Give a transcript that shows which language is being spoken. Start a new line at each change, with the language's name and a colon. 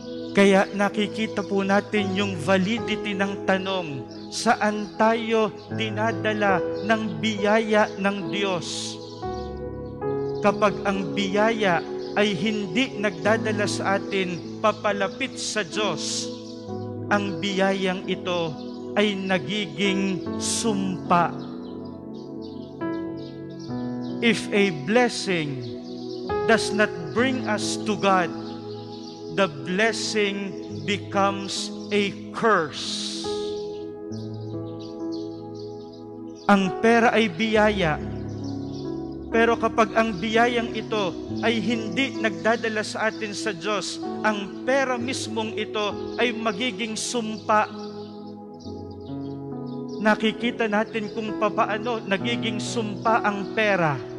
Filipino: Kaya nakikita po natin yung validity ng tanong, saan tayo dinadala ng biyaya ng Diyos? Kapag ang biyaya ay hindi nagdadala sa atin papalapit sa Diyos, ang biyayang ito ay nagiging sumpa.
English: If a blessing does not bring us to God, the blessing becomes a curse.
Filipino: Ang pera ay biyaya, pero kapag ang biyayang ito ay hindi nagdadala sa atin sa Diyos, ang pera mismong ito ay magiging sumpa. Nakikita natin kung papaano nagiging sumpa ang pera.